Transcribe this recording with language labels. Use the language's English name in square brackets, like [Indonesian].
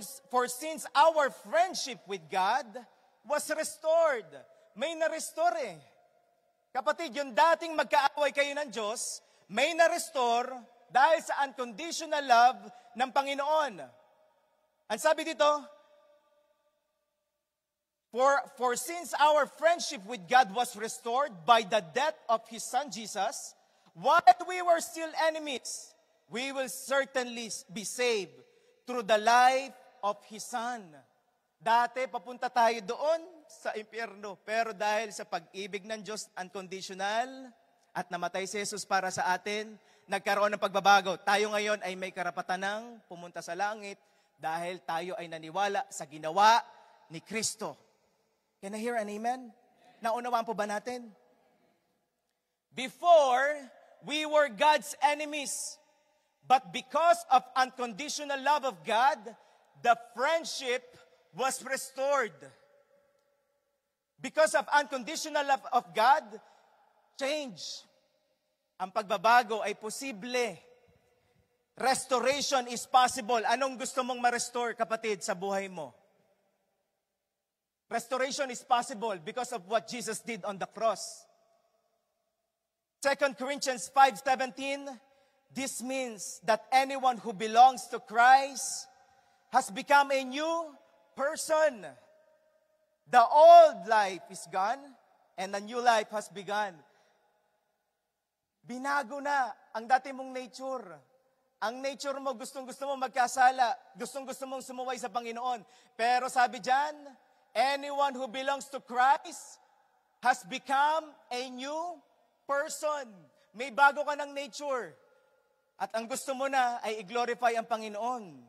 [English] For since our friendship with God was restored. [Filipino] May na-restore eh. Kapatid, yung dating magkaaway kayo ng Diyos, may na-restore dahil sa unconditional love ng Panginoon. Ang sabi dito, [English] For since our friendship with God was restored by the death of His Son Jesus, while we were still enemies, we will certainly be saved through the life of His Son. [Filipino] Dati, papunta tayo doon sa impyerno. Pero dahil sa pag-ibig ng Diyos, unconditional, at namatay si Jesus para sa atin, nagkaroon ng pagbabago. Tayo ngayon ay may karapatan ng pumunta sa langit dahil tayo ay naniwala sa ginawa ni Kristo. [English] Can I hear an amen? [Filipino] Naunawaan po ba natin? [English] Before, we were God's enemies. But because of unconditional love of God, the friendship was restored. Because of unconditional love of God, change. [Filipino] Ang pagbabago ay posible. [English] Restoration is possible. [Filipino] Anong gusto mong ma-restore, kapatid, sa buhay mo? [English] Restoration is possible because of what Jesus did on the cross. 2 Corinthians 5:17, this means that anyone who belongs to Christ has become a new person. The old life is gone and a new life has begun. [Filipino] Binago na ang dati mong nature. Ang nature mo, gustong-gusto mo magkasala. Gustong-gusto mong sumuway sa Panginoon. Pero sabi dyan, [English] anyone who belongs to Christ has become a new person. [Filipino] May bago ka ng nature. At ang gusto mo na ay i-glorify ang Panginoon.